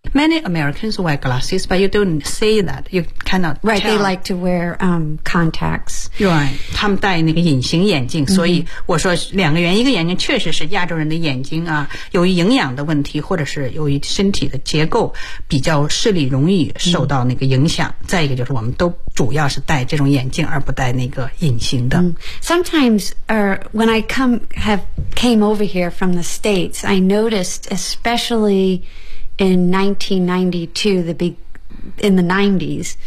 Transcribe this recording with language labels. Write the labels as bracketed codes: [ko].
[en] Many Americans wear glasses, but you don't say that. You cannot tell. Right, they like to wear, contacts. Right. [zh] 他们戴那个隐形眼镜、mm-hmm. 所以我说两个原因一个眼睛确实是亚洲人的眼睛啊由于营养的问题或者是由于身体的结构比较视力容易受到那个影响、mm-hmm. 再一个就是我们都主要是戴这种眼镜而不戴那个隐形的。 Mm-hmm. [en] Sometimes, when I came over here from the States, I noticed especially,In 1992, in the 90s,、